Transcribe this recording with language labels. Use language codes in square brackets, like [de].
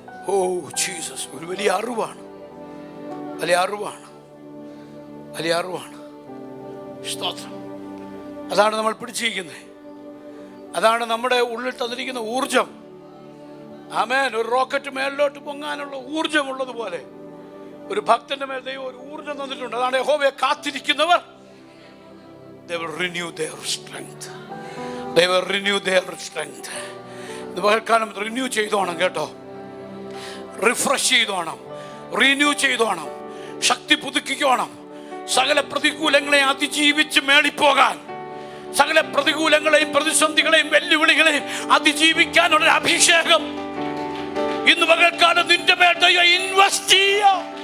[ml] Oh Jesus, ഒരു വലിയ അറിവാണ്, വലിയ അറിവാണ്, വലിയ അറിവാണ്. സ്തോത്രം. അതാണ് നമ്മൾ പിടിച്ചിരിക്കുന്നത്, അതാണ് നമ്മുടെ ഉള്ളിൽ തന്നിരിക്കുന്ന ഊർജം. ആമേൻ. ഒരു റോക്കറ്റ് മേലിലോട്ട് പൊങ്ങാനുള്ള ഊർജമുള്ളതുപോലെ ഒരു ഭക്തന്റെ മേൽ ദൈവം ഒരു ഊർജം തന്നിട്ടുണ്ട്. അതാണ് യഹോവയെ കാത്തിരിക്കുന്നവർ, [en] they will renew their strength. They will renew their strength. [ml] ഇത് പകൽക്കാലം റിന്യൂ ചെയ്തോണം കേട്ടോ, റിഫ്രഷ് ചെയ്തോണം, റിന്യൂ ചെയ്തോണം, ശക്തി പുതുക്കിക്കോണം. സകല പ്രതികൂലങ്ങളെ അതിജീവിച്ച് മേളിപ്പോകാൻ, സകല പ്രതികൂലങ്ങളെയും പ്രതിസന്ധികളെയും വെല്ലുവിളികളെയും അതിജീവിക്കാനുള്ള അഭിഷേകം ഇന്ന് പകൽക്കാലം നിന്റെ മേൽ ദൈവം ഇൻവെസ്റ്റ് ചെയ്യാം.